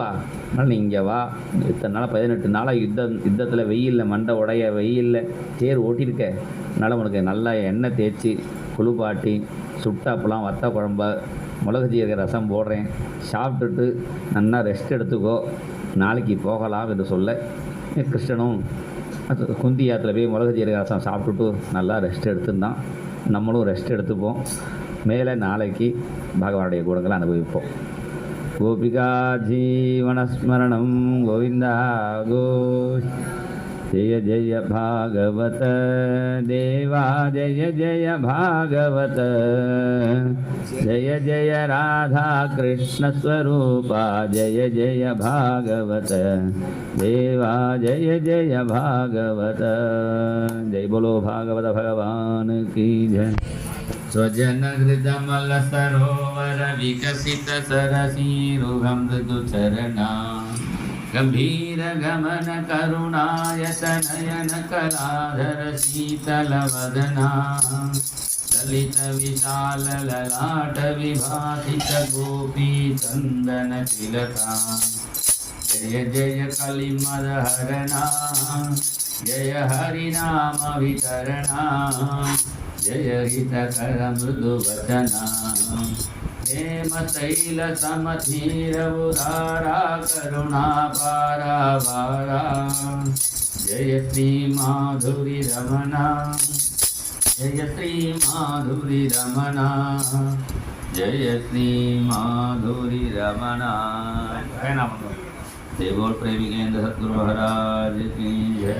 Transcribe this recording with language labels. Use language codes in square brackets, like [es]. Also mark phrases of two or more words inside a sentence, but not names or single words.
[ta] அதனால் நீ இங்கே வா, இத்தனை நாள் 18 நாளாக யுத்தத்தில் வெயிலில் மண்டை உடைய வெயிலில் தேர் ஓட்டியிருக்க, அதனால் உனக்கு நல்லா எண்ணெய் தேய்ச்சி குளிப்பாட்டி சுட்டாப்பெல்லாம் வத்த குழம்ப மிளகு ஜீரக ரசம் போடுறேன், சாப்பிட்டுட்டு நல்லா ரெஸ்ட் எடுத்துக்கோ, நாளைக்கு போகலாம் என்று சொல்ல கிருஷ்ணனும் குந்தி ஆற்றுல போய் மிளகு ஜீரக ரசம் சாப்பிட்டுட்டு நல்லா ரெஸ்ட் எடுத்துருந்தான். நம்மளும் ரெஸ்ட் எடுத்துப்போம். மேலே நாளைக்கு பகவானுடைய குணங்களை அனுபவிப்போம். கோபிகா ஜீவனஸ்மரணம் கோவிந்தா கோ [sa] जय जय भागवत देवा जय जय भागवत जय जय राधा कृष्ण स्वरूपा जय जय भागवत देवा जय जय भागवत। [hi] जय बोलो भागवत भगवान की जय। [sa] स्वजन हृदमल सरोवर विकसित सरसीरुगम मृदु चरणा गंभीर गमन करुणायत नयन कलाधर शीतल वदना ललित विशाल ललाट विभासित गोपी चंदन तिलका जय जय कलिमद हरणा जय हरिनाम वितरणा जय हितकर मृदु वचना हेम तैल समधीर उदारा करुणा पारावारा जय श्री माधुरी रमणा जय श्री माधुरी रमणा जय श्री माधुरी रमणा। [hi] देवोल प्रेमिकेंद्र सद्गुरु महाराज की जय।